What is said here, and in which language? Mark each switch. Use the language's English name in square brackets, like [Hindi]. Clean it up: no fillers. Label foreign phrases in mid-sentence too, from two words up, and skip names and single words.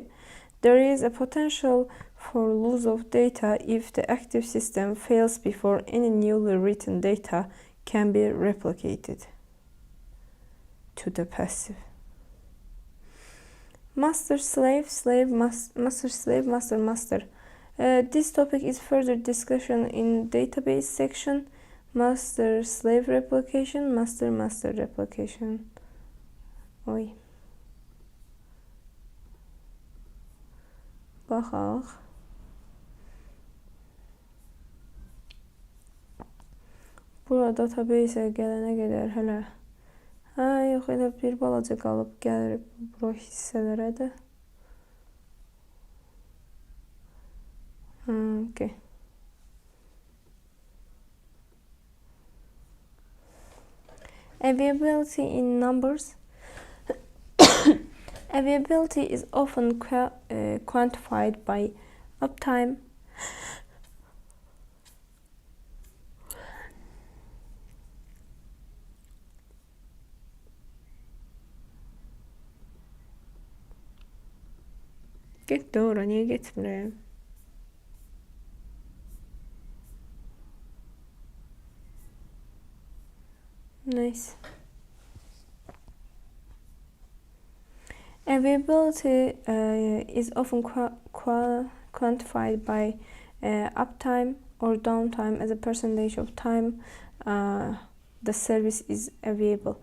[English] There is a potential for loss of data if the active system fails before any newly written data can be replicated to the passive. Master-slave, master-slave, master-master. This topic is further discussion in database section. Master-slave replication, master-master replication. [Azerbaijani] Oy. Baxaq. Burada database gələnə qədər hələ. Yox, elə bir balaca qalıb gəlir bu hissələrə də. [English] Okay. Availability in numbers. Availability is often quantified by uptime, [Azerbaijani] Getdi ora, niyə getmirəm? [English] Nice. Availability is often quantified by uptime or downtime as a percentage of time the service is available.